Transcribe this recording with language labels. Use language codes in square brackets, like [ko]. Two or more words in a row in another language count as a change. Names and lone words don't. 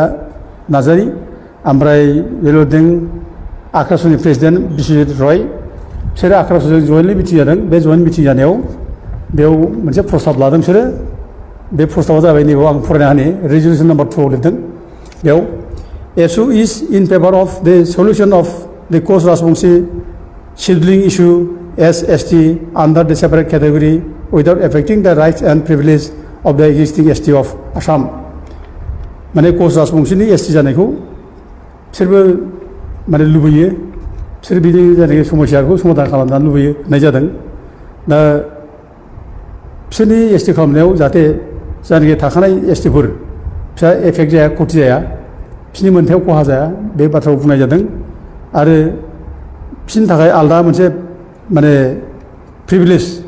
[brx] नार्जारी ओमफ्राय बे लिरदों आक्रासनि प्रेसिडेन्ट बिश्वजित रय बिसोरो आक्रासजों [en] jointly meeting [brx] जादों बे [en] joint meeting [brx] जानायाव बेयाव मोनसे प्रस्ताब लादों बिसोरो बे प्रस्ताबा जाबाय नैबेयाव आं फरायना होनि [en] resolution number [brx] 2 आव लिरदों बेयाव [en] ASU is in favor of the solution of the Koch Rajbongshi scheduling issue as ST under the separate category without affecting the rights and privileges of the existing ST of Assam. [brx] माने कच राजबंशीनि एसटि जानायखौ बिसोरबो माने लुबैयो बिसोर बिदि जानाय समस्याखौ समाधान खालामनो लुबैयो होननाय जादों दा बिसोरनि एसटि खालामनायाव जाहाथे जायनाखि थाखानाय एसटिफोर फिसा एफेक्ट जाया खथि जाया बिसोरनि मोनथायाव खहा जाया बे बाथ्राखौ बुंनाय जादों आरो बिसोरनि थाखाय आलादा मोनसे माने प्रिभिलेज